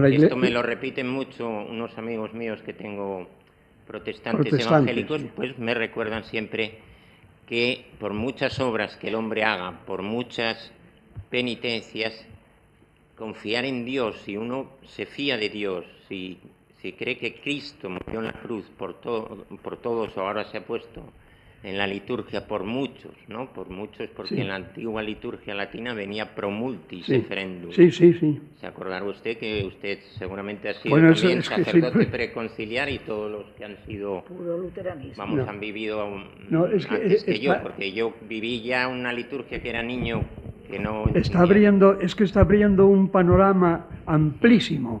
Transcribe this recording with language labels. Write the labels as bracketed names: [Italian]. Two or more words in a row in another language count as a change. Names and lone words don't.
[Spanish] esto me lo repiten mucho unos amigos míos que tengo protestantes evangélicos, pues me recuerdan siempre que por muchas obras que el hombre haga, por muchas penitencias, confiar en Dios, si uno se fía de Dios, si cree que Cristo murió en la cruz por todos, o ahora se ha puesto en la liturgia por muchos, ¿no? Por muchos, porque en la antigua liturgia latina venía [Latin] pro multis referendum. [Spanish] Sí. Se acordará usted que usted seguramente ha sido también sacerdote preconciliar y todos los que han sido, puro luteranismo. Vamos, han vivido antes que yo, porque yo viví ya una liturgia que era niño que no está abriendo un panorama amplísimo.